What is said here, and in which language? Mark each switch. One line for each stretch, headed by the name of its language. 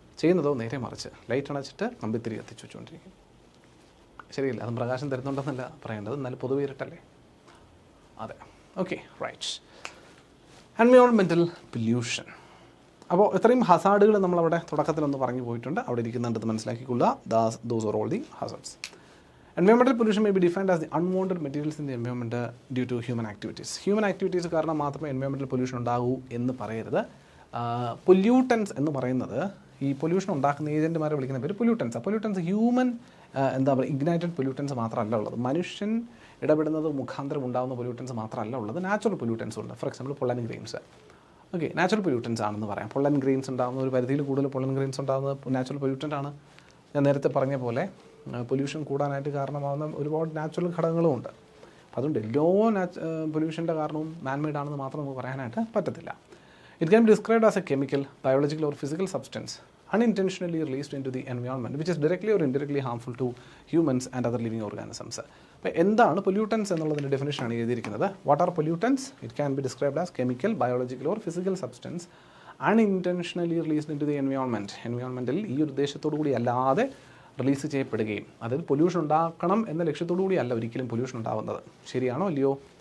Malayalam: ചെയ്യുന്നതോ നേരെ മറിച്ച് ലൈറ്റ് അണച്ചിട്ട് കമ്പിത്തിരി കത്തിച്ച് വെച്ചുകൊണ്ടിരിക്കും. ശരിയല്ല, അതും പ്രകാശം തരുന്നുണ്ടെന്നല്ല പറയേണ്ടത്, എന്നാലും പൊതുവെ ഇരുട്ടല്ലേ? അതെ, ഓക്കെ, റൈറ്റ്. Environmental pollution. അപ്പോൾ ഇത്രയും ഹസാർഡുകൾ നമ്മളവിടെ തുടക്കത്തിലൊന്ന് പറഞ്ഞു പോയിട്ടുണ്ട്. അവിടെ ഇരിക്കുന്നുണ്ടെന്ന് മനസ്സിലാക്കിക്കൊള്ളുക.
English: Those are all the hazards. Environmental pollution may be defined as the unwanted materials in the environment due to human activities.
Malayalam: Human activities കാരണം മാത്രമേ environmental pollution ഉണ്ടാകൂ എന്ന് പറയരുത്. പൊല്യൂട്ടൻസ് എന്ന് പറയുന്നത് ഈ പൊല്യൂഷൻ ഉണ്ടാക്കുന്ന ഏജൻറ്റുമാരെ വിളിക്കുന്ന പേര് പൊല്യൂട്ടൻസ്. പൊല്യൂട്ടൻസ് ഹ്യൂമൻ എന്താ പറയുക ഇഗ്നൈറ്റഡ് പൊല്യൂട്ടൻസ് മാത്രമല്ല ഉള്ളത്. മനുഷ്യൻ ഇടപെടുന്നത് മുഖാന്തരം ഉണ്ടാകുന്ന പൊല്യൂട്ടൻസ് മാത്രമല്ല ഉള്ളത്. നാച്ചുറൽ പൊല്യൂട്ടൻസ് ഉണ്ട്. For example pollen grains. Okay, natural pollutants ആണെന്ന് പറയാം. പൊള്ളൻ ഗ്രെയിൻസ് ഉണ്ടാകുന്ന ഒരു പരിധിയിൽ കൂടുതൽ പൊള്ളൻ ഗ്രെയിൻസ് ഉണ്ടാകുന്നത് നാച്ചുറൽ പൊല്യൂട്ടൻ്റ് ആണ്. ഞാൻ നേരത്തെ പറഞ്ഞ പോലെ പൊല്യൂഷൻ കൂടാനായിട്ട് കാരണമാകുന്ന ഒരുപാട് നാച്ചുറൽ ഘടകങ്ങളും ഉണ്ട്. അതുകൊണ്ട് എല്ലാ പൊല്യൂഷൻ്റെ കാരണവും മാൻമെയ്ഡ് ആണെന്ന് മാത്രം നമുക്ക് പറയാനായിട്ട് പറ്റത്തില്ല.
English: It can be described as a chemical, biological or physical substance unintentionally released into the environment which is directly or indirectly harmful to humans and other living organisms.
Malayalam: അപ്പോൾ എന്താണ് പൊല്യൂട്ടൻസ് എന്നുള്ളതിൻ്റെ ഡെഫിനേഷനാണ് എഴുതിയിരിക്കുന്നത്.
English: What are pollutants? It can be described as chemical, biological or physical substance unintentionally released into the environment.
Malayalam: എൻവയോൺമെൻറ്റിൽ ഈ ഒരു ഉദ്ദേശത്തോടു കൂടി അല്ലാതെ release ചെയ്യപ്പെടുകയും, അതായത് പൊല്യൂഷൻ ഉണ്ടാക്കണം എന്ന ലക്ഷ്യത്തോടു കൂടി അല്ല ഒരിക്കലും പൊല്യൂഷൻ ഉണ്ടാകുന്നത്. ശരിയാണോ അല്ലയോ?